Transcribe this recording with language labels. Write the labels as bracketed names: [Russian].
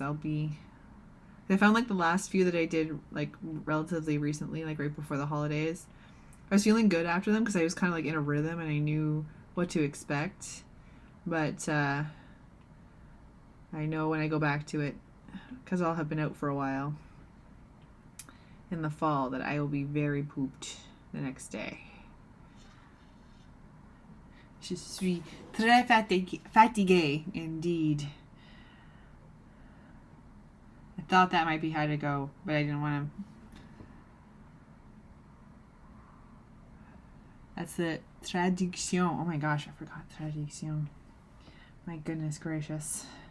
[English] I found like the last few that I did like relatively recently, like right before the holidays, I was feeling good after them because I was kind of like in a rhythm and I knew what to expect. But I know when I go back to it, because I'll have been out for a while in the fall, that I will be very pooped the next day. [French] Je suis très fatiguée, [English] indeed. I thought that might be how to go, but I didn't want to. That's the traduction. Oh my gosh, I forgot traduction. My goodness gracious.